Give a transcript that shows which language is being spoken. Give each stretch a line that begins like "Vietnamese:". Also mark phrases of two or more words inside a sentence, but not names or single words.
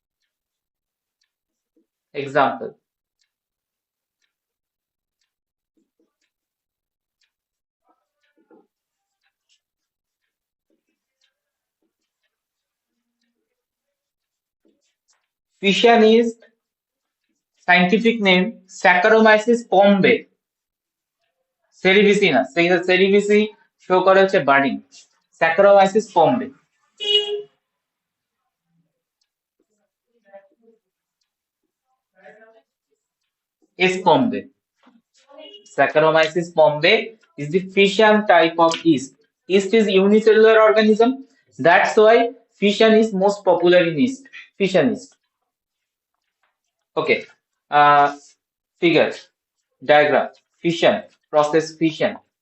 English: Example. Fission is scientific name Saccharomyces pombe. Cerevisiana. Cerevisi show
Bangla: করে হচ্ছে
English: budding. Saccharomyces pombe. S. pombe. Saccharomyces pombe is the fission type of yeast. Yeast is unicellular organism. That's why fission is most popular in yeast. Fission yeast. Okay. Figure, diagram, fission, process fission.